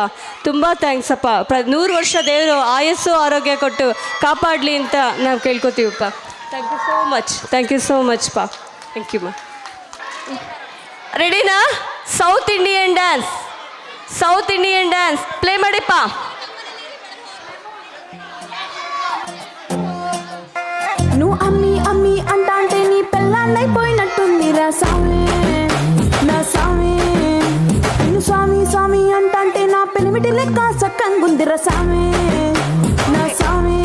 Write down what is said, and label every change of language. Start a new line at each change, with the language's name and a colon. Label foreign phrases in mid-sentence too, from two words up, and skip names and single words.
Kannada: ತುಂಬ ಥ್ಯಾಂಕ್ಸ್ ಅಪ್ಪ. 100 ವರ್ಷ ದೇವರು ಆಯಸ್ಸು ಆರೋಗ್ಯ ಕೊಟ್ಟು ಕಾಪಾಡಲಿ ಅಂತ ನಾವು ಕೇಳ್ಕೊತೀವಪ್ಪ.
English: thank you so much ಪಾ. thank you ಮಾ.
Kannada: ರೆಡಿನಾ?
English: South Indian dance play
Kannada: ಮಾಡಿಪ್ಪ.
Telugu: నువ్వు అమ్మి అంటే నీ పెళ్ళాన్నైపోయినట్టుందిరా సామి, నా సామి. నిన్ను స్వామి అంటే నా పెనిమిటి లెక్క సక్కంగుందిరా సామి, నా సామి.